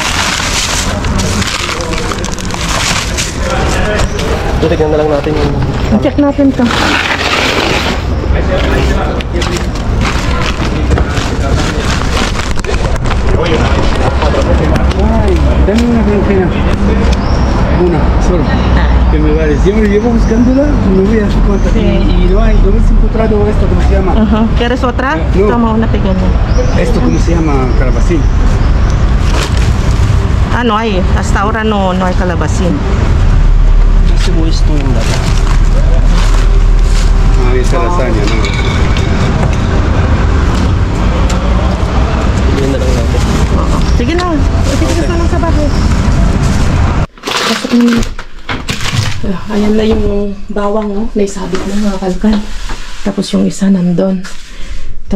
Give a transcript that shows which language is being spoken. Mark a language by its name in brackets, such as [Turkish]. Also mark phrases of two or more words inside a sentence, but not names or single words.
[Filipino] Tignan na lang natin yung... Check natin to. Ay, [Spanish] dame una berenjena. Una, solo. Que me vale. Siempre llevo buscándola, no voy a hacer cuántas. Sí. Y no hay, no hemos encontrado esto, ¿cómo se llama? ¿Quieres otra? No. Toma una pequeña. Esto, ¿cómo se llama? Calabacín. Ah, no hay. Hasta ahora no hay calabacín. [Filipino] Sibuyas to yung dati. [Spanish] Ah, esa lasaña, ¿no? [Filipino] Tignan na lang natin. Oo. Sige na. Sige na lang sa bahay. Pasok na. Ayan na yung bawang, oh. Naisabit na mga kalkal. Tapos yung isa nandun. Ito.